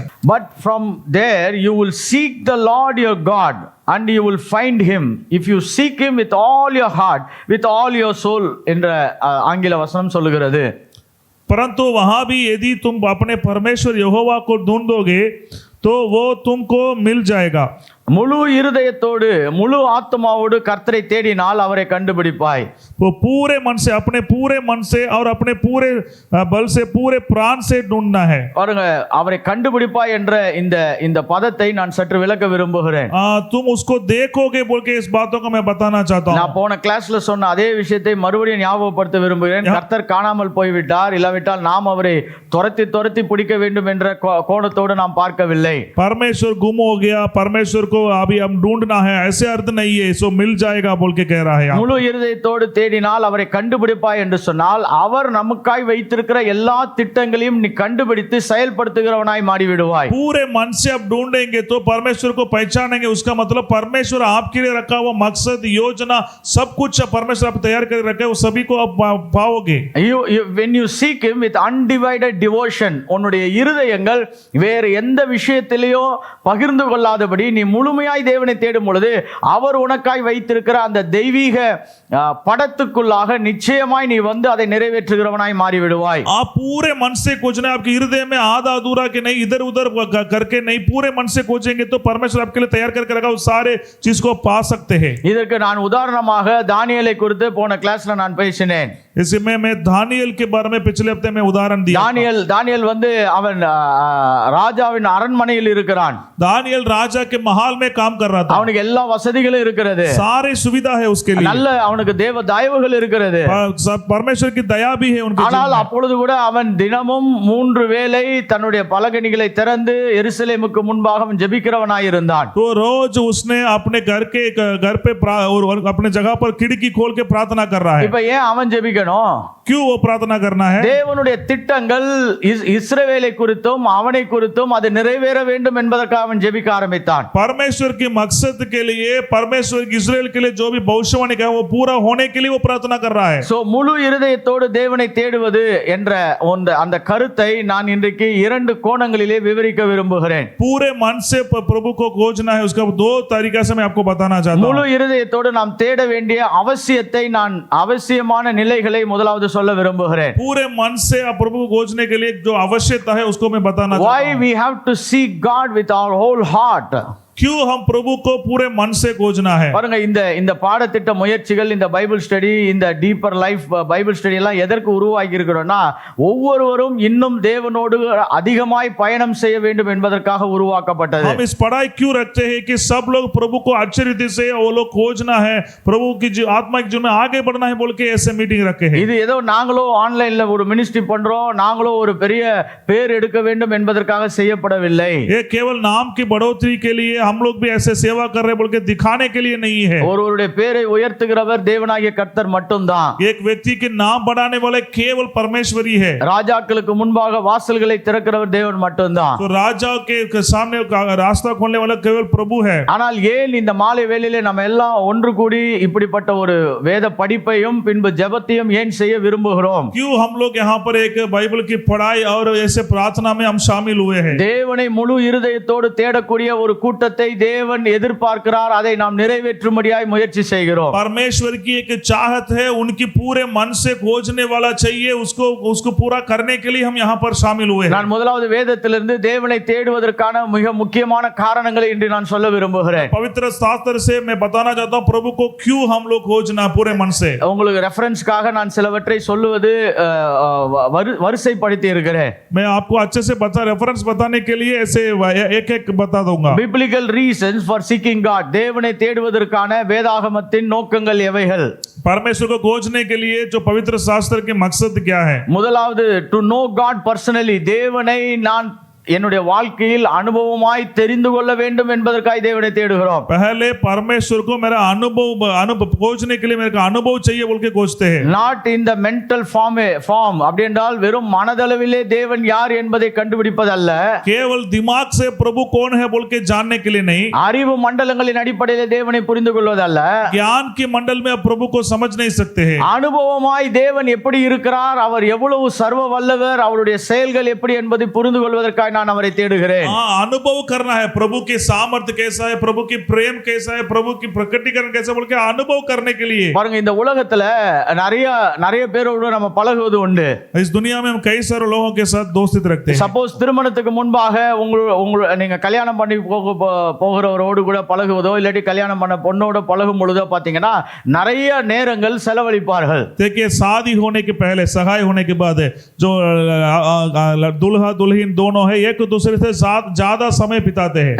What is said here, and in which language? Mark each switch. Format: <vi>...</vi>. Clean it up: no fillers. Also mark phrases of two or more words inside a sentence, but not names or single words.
<en>But from there you will seek the Lord your God and you will find him if you seek him with all your heart, with all your soul</en> <ta>என்ற ஆங்கில வசனம் சொல்லுகிறது.</ta> <hi>परंतु वहां भी यदि तुम अपने परमेश्वर यहोवा को ढूंढोगे तो वो तुमको मिल जाएगा।</hi> <ta>முழு இருதயத்தோடு முழு ஆத்மாவோடு கர்த்தரை தேடினால் அவரை கண்டுபிடிப்பாய்.</ta> <hi>वो पूरे मन से, अपने पूरे मन से और अपने पूरे बल से, पूरे प्राण से ढूंढना है.</hi> <ta>பாருங்க, அவரை கண்டுபிடிப்பாய் என்ற இந்த பதத்தை நான் சற்று விளக்க விரும்புகிறேன்.</ta> <hi>तुम उसको देखोगे बोल के इस बातों को मैं बताना चाहता हूँ.</hi> <ta>நான் போன கிளாஸ்ல சொன்ன அதே விஷயத்தை மறுபடியும் ஞாபகப்படுத்த விரும்புகிறேன். கர்த்தர் காணாமல் போய்விட்டார், இல்லாவிட்டால் நாம் அவரை துரத்தி பிடிக்க வேண்டும் என்ற கோணத்தோடு நாம் பார்க்கவில்லை.</ta> <hi>परमेश्वर गुम हो गया, परमेश्वर को अभी हम ढूंढना है, ऐसे अर्थ नहीं है, सो मिल जाएगा बोल के कह रहा है.</hi> <ta>முழு இருதயத்தோடு தேடினால் அவரை கண்டுபிடிப்பாய் என்று சொன்னால் அவர் நமக்காய் வைத்திருக்கிற எல்லா திட்டங்களையும் நீ கண்டுபிடித்து செயல்படுத்துகிறவனாய் மாறிவிடுவாய்.</ta> <hi>पूरे मन से आप ढूंढेंगे तो परमेश्वर को पहचानेंगे. उसका मतलब परमेश्वर आपके लिए रखा हुआ मकसद, योजना, सब कुछ परमेश्वर आप तैयार कर रखे, वो सभी को आप पाओगे.</hi> <en>When you seek him with undivided devotion,</en> <ta>உன்னுடைய இருதயங்கள் வேறு எந்த விஷயத்திலேயோ பகிர்ந்து கொள்ளாதபடி நீ முழுமையாய் தேவனை தேடும் பொழுது அவர் உனக்காய் வைத்திருக்கிற அந்த தெய்வீக படத்துக்குள்ளாக நிச்சயமாய் நீ வந்து அதை நிறைவேற்றுகிறவனாய் மாறிவிடுவாய்.</ta> <hi>आप पूरे मन से खोजना, आपके हृदय में आधा अधूरा के नहीं, इधर उधर करके नहीं, पूरे मन से खोजेंगे तो परमेश्वर आपके लिए तैयार करके रखा, उस सारे चीज को पा सकते हैं.</hi> <ta>இதற்கு நான் உதாரணமாக தானியேலை குறித்து போன கிளாஸ்ல நான் பேசினேன்.</ta> <hi>इसमें मैं दानियल के बारे में पिछले हफ्ते में उदाहरण दिया.</hi> <ta>दानियल வந்து அவன் ராஜாவின் அரண்மனையில் இருக்கிறான்.</ta> <hi>दानियल राजा के महल में काम कर रहा था.</hi> <ta>அவனுக்கு எல்லா வசதிகளும் இருக்கிறது,</ta> <hi>सारे सुविधा है उसके लिए,</hi> <ta>நல்ல அவனுக்கு தேவ தயவுகள் இருக்கிறது,</ta> <hi>परमेश्वर की दया भी है उनके.</hi> <ta>ஆனால் அப்பொழுது கூட அவன் தினமும் 3 வேளை தன்னுடைய பலகணிகளை திறந்து எருசலேமுக்கு முன்பாக அவன் ஜெபிக்கிறவனாய் இருந்தான்.</ta> <hi>तो रोज उसने अपने घर पे और अपने जगह पर खिड़की खोल के प्रार्थना कर रहा है.</hi> <ta>இப்ப ஏன் அவன் ஜெபிக்கணும்?</ta> <hi>क्यों वो प्रार्थना करना है?</hi> <ta>தேவனுடைய திட்டங்கள் இஸ்ரவேலை குறித்தும் அவனை குறித்தும் அது நிறைவேற வேண்டும் என்பதற்காக அவன் ஜெபிக்க ஆரம்பித்தான்.</ta> <hi>परमेश्वर के मकसद के लिए, परमेश्वर की इस्राएल के लिए जो भी भविष्यवाणी का वो पूरा होने के लिए वो प्रार्थना कर रहा है.</hi> <ta>சோ முழு இருதயத்தோடு தேவனை தேடுவது என்ற அந்த கருத்தை நான் இன்றைக்கு 2 கோணங்களிலே விவரிக்க விரும்புகிறேன்.</ta> <hi>पूरे मन से प्रभु को खोजना है, उसका 2 तरीका से मैं आपको बताना चाहता हूं.</hi> <ta>முழு இருதயத்தோடு நாம் தேட வேண்டிய அவசியத்தை நான் அவசியமான நிலைகளை முதலாவது சொல்ல விரும்புகிறேன்.</ta> <hi>पूरे मन से आप प्रभु को खोजने के लिए जो आवश्यकता है उसको मैं बताना चाहता हूं.</hi> <en>Why we have to seek God with our whole heart?</en> <hi>क्यों हम प्रभु को पूरे मन से खोजना है?</hi> <ta>பாருங்க, இந்த பாடத்திட்ட முயற்சிகள், இந்த</ta> <en>Bible study,</en> <ta>இந்த</ta> <en>deeper life Bible study</en> <ta>எல்லாம் எதற்கு உருவாக்கி இருக்கிறோம்னா ஒவ்வொருவரும் இன்னும் தேவனோடு அதிகமாய் பயணம் செய்ய வேண்டும் என்பதற்காக உருவாக்கப்பட்டது.</ta> <hi>हम इस पढ़ाई क्यों रखते हैं कि सब लोग प्रभु को अच्छे रीति से वो लोग खोजना है, प्रभु की जो आत्मिक जीवन में आगे बढ़ना है बोल के ऐसे मीटिंग रखे हैं.</hi> <ta>இது ஏதோ நாங்களோ ஆன்லைன்ல ஒரு மினிஸ்ட்ரி பண்றோம், நாங்களோ ஒரு பெரிய பேர் எடுக்க வேண்டும் என்பதற்காக செய்யப்படவில்லை.</ta> <hi>ये केवल नाम की बढ़ोतरी के लिए हम लोग भी ऐसे सेवा कर रहे बोल के दिखाने के लिए नहीं है.</hi> <ta>ஒருவருடைய பேரை உயர்த்துகிறவர் தேவனாகிய கர்த்தர் மட்டும்தான்.</ta> <hi>एक व्यक्ति के नाम बढ़ाने वाले केवल परमेश्वर ही है.</hi> <ta>ராஜாக்களுக்கு முன்பாக வாசல்களை திறக்கிறவர் தேவன் மட்டும்தான்.</ta> <hi>तो राजा के सामने रास्ता खोलने वाला केवल प्रभु है.</hi> <ta>ஆனால் ஏன் இந்த மாலை வேளையிலே நம்ம எல்லாம் ஒன்று கூடி இப்படிப்பட்ட ஒரு வேத படிப்பையும் பின்பு ஜெபத்தையும் ஏன் செய்ய விரும்புகிறோம்?</ta> <hi>क्यों हम लोग यहाँ पर एक बाइबल की पढ़ाई और ऐसे प्रार्थना में हम शामिल हुए हैं?</hi> <ta>தேவனை முழு இருதயத்தோடு தேடக்கூடிய ஒரு கூட்டத்தை தேவன் எதிர்பார்க்கிறார், அதை நாம் நிறைவேற்றும்படியாய் முயற்சி செய்கிறோம்.</ta> <hi>परमेश्वर की एक चाहत है, उनकी पूरे मन से खोजने वाला चाहिए, उसको पूरा करने के लिए हम यहाँ पर शामिल हुए हैं.</hi> <ta>நான் முதலாவது வேதத்திலிருந்து தேவனை தேடுவதற்கான மிக முக்கியமான காரணங்களை இன்று நான் சொல்ல விரும்புகிறேன்.</ta> <hi>पवित्र शास्त्र से मैं बताना चाहता हूँ प्रभु को क्यों हम लोग खोजना पूरे मन से.</hi> <ta>உங்களுக்கு ரெஃபரன்ஸ்க்காக நான் சிலவற்றை சொல்லுவது வரிசைப்படுத்தி இருக்கிறேன்.</ta> <hi>मैं आपको अच्छे से रेफरेंस बताने के लिए ऐसे एक बता दूंगा.</hi> <en>biblical reasons for seeking God,</en> <ta>தேவனை தேடுவதற்கான வேதாகமத்தின் நோக்கங்கள் எவைகள்?</ta> <hi>परमेश्वर को खोजने के लिए जो पवित्र शास्त्र के मकसद क्या है?</hi> <ta>முதலாவது,</ta> <en>to know God personally,</en> <ta>தேவனை நான் என்னுடைய வாழ்க்கையில் அனுபவமாய் தெரிந்து கொள்ள வேண்டும் என்பதற்காக தேவனை தேடுகிறோம்.</ta> <hi>पहले परमेश्वर को मेरा अनुभव खोजने के लिए मेरे को अनुभव चाहिए बोल के खोजते हैं.</hi> <en>not in the mental form</en> <ta>அப்படி என்றால் வெறும் மனதளவிலே தேவன் யார் என்பதை கண்டுபிடிப்பதல்ல,</ta> <hi>केवल दिमाग से प्रभु कौन है बोल के जानने के लिए नहीं,</hi> <ta>அறிவு மண்டலங்களின் அடிப்படையிலே தேவனை புரிந்து கொள்வதல்ல,</ta> <hi>ज्ञान के मंडल में आप प्रभु को समझ नहीं सकते हैं.</hi> <ta>அனுபவமாய் தேவன் எப்படி இருக்கிறார், அவர் எவ்வளவு சர்வ வல்லவர், அவருடைய செயல்கள் எப்படி என்பதை புரிந்து கொள்வதற்காக நான் அவரை தேடுகிறேன்.</ta> <hi>हाँ, अनुभव करना है प्रभु की सामर्थ्य कैसा है, प्रभु की प्रेम कैसा है, प्रभु की प्रकटीकरण कैसा बोल के अनुभव करने के लिए.</hi> <ta>பாருங்க, இந்த உலகத்துல நிறைய பேரோட நம்ம பழகுவது உண்டு.</ta> <hi>इस दुनिया में हम कई सारे लोगों के साथ दोस्ती रखते हैं.</hi> <ta>சப்போஸ் திருமணத்துக்கு முன்பாக நீங்க கல்யாணம் பண்ணி போகிறவரோடு கூட பழகுவதோ இல்லாட்டி கல்யாணம் பண்ண பொண்ணோட பழகும் பொழுதோ பாத்தீங்கன்னா நிறைய நேரங்கள் செலவழிப்பார்கள்.</ta> <hi>देखिए, शादी होने के पहले, सगाई होने के बाद जो दुल्हा दुल्हन दोनों है एक दूसरे से ज्यादा समय बिताते हैं.</hi>